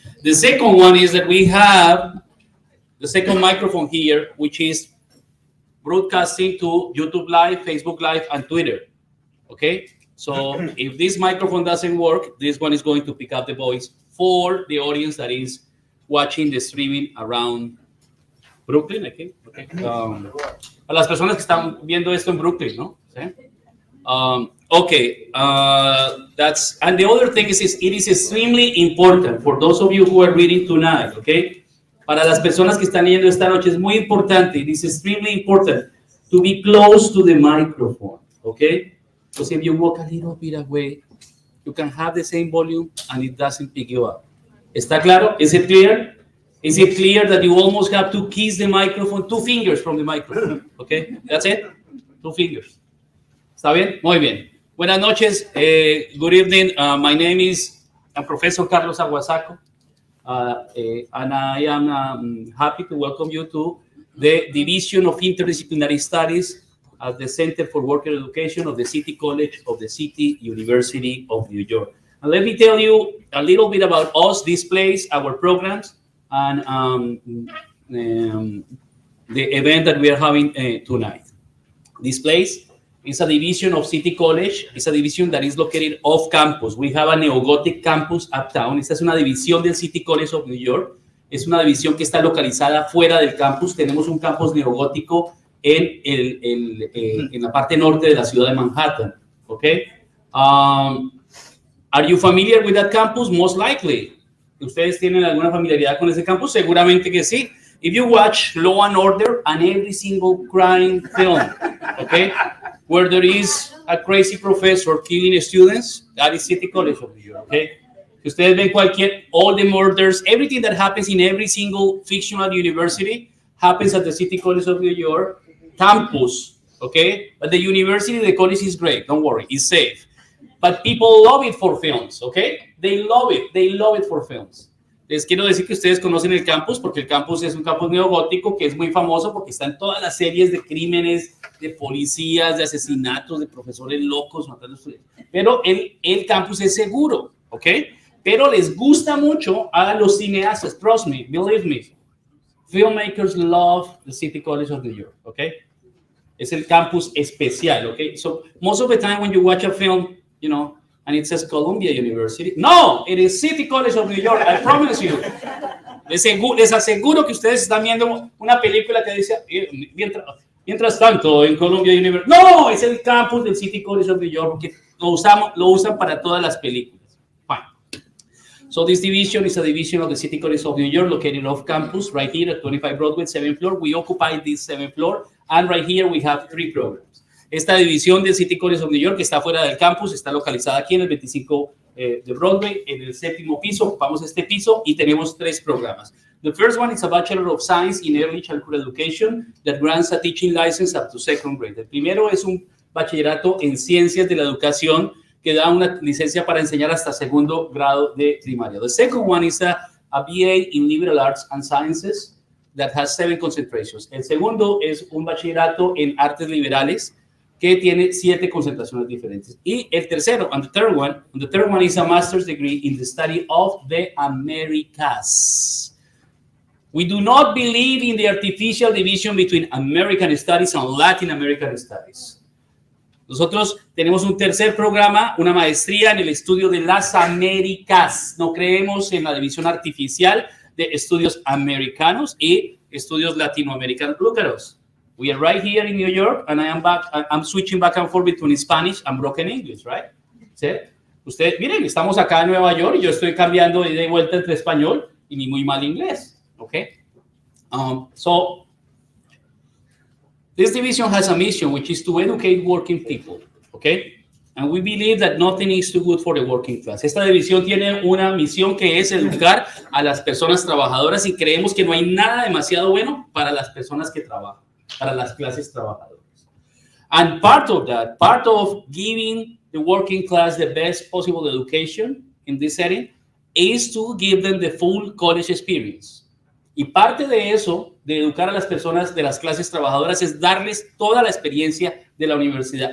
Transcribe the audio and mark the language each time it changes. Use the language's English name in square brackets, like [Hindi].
[English] The second one is that we have the second microphone here, which is broadcasting to YouTube Live, Facebook Live, and Twitter. Okay? So if this microphone doesn't work, this one is going to pick up the voice for the audience that is watching the streaming around Brooklyn, I think. Okay. [Spanish] A las personas que están viendo esto en Brooklyn, ¿no? ¿Sí? Okay. [English] That's, and the other thing is it is extremely important for those of you who are reading tonight, okay? [Spanish] Para las personas que están leyendo esta noche es muy importante. [English] It is extremely important to be close to the microphone, okay? Because if you walk a little bit away, you can have the same volume and it doesn't pick you up. [Spanish] ¿Está claro? [English] Is it clear? Is it clear that you almost have to kiss the microphone, 2 fingers from the microphone? Okay, that's it? 2 fingers. [Spanish] ¿Está bien? Muy bien. Buenas noches. [English] Good evening. My name is Professor Carlos Aguasaco, and I am happy to welcome you to the Division of Interdisciplinary Studies at the Center for Worker Education of the City College of the City University of New York. And let me tell you a little bit about us, this place, our programs, and the event that we are having tonight. This place is a division of City College. It's a division that is located off campus. We have a neo-Gothic campus uptown. [Spanish] Esta es una división del City College of New York. Es una división que está localizada fuera del campus. Tenemos un campus neogótico en la parte norte de la ciudad de Manhattan. [English] Okay? Are you familiar with that campus? Most likely. [Spanish] ¿Ustedes tienen alguna familiaridad con ese campus? Seguramente que sí. [English] If you watch Law and Order and every single crime film, okay, where there is a crazy professor killing students, that is City College of New York, okay? [Spanish] Si ustedes ven [English] all the murders, everything that happens in every single fictional university happens at the City College of New York campus, okay? But the university, the college is great, don't worry, it's safe. But people love it for films, okay? They love it for films. [Spanish] Les quiero decir que ustedes conocen el campus porque el campus es un campus neogótico que es muy famoso porque están todas las series de crímenes, de policías, de asesinatos, de profesores locos matando estudiantes. Pero el campus es seguro, ¿ok? Pero les gusta mucho a los cineastas, [English] trust me, believe me. Filmmakers love the City College of New York, ¿ok? [Spanish] Es el campus especial, [English] ¿ok? So most of the time when you watch a film, you know, and it says Columbia University. No, it is City College of New York, I promise you. [Spanish] Les aseguro que ustedes están viendo una película que dice, mientras tanto, en Columbia University. No, es el campus del City College of New York, porque lo usan para todas las películas. [English] Fine. So this division is a division of the City College of New York, located off campus, right here at 25 Broadway, 7th floor. We occupy this 7th floor, and right here we have 3 programs. [Spanish] Esta división del City College of New York está fuera del campus, está localizada aquí en el 25 de Broadway, en el 7º piso. Ocupamos este piso y tenemos 3 programas. [English] The first one is a Bachelor of Science in Early Childhood Education that grants a teaching license up to 2nd grade. [Spanish] El primero es un bachillerato en Ciencias de la Educación que da una licencia para enseñar hasta 2º grado de primaria. [English] The second one is a BA in Liberal Arts and Sciences that has 7 concentrations. [Spanish] El segundo es un bachillerato en Artes Liberales que tiene 7 concentraciones diferentes. Y el tercero, [English] the third one is a master's degree in the study of the Americas. We do not believe in the artificial division between American studies and Latin American studies. [Spanish] Nosotros tenemos un tercer programa, una maestría en el estudio de las Américas. No creemos en la división artificial de estudios americanos y estudios latinoamericanos. [English] Look at us. We are right here in New York, and I'm switching back and forth between Spanish and broken English, right? [Spanish] ¿Sí? Ustedes, miren, estamos acá en Nueva York y yo estoy cambiando de ida y vuelta entre español y ni muy mal inglés, okay? [English] So, this division has a mission, which is to educate working people, okay? And we believe that nothing is too good for the working class. [Spanish] Esta división tiene una misión que es educar a las personas trabajadoras y creemos que no hay nada demasiado bueno para las personas que trabajan, para las clases trabajadoras. [English] And part of that, part of giving the working class the best possible education in this setting is to give them the full college experience. [Spanish] Y parte de eso, de educar a las personas de las clases trabajadoras, es darles toda la experiencia de la universidad.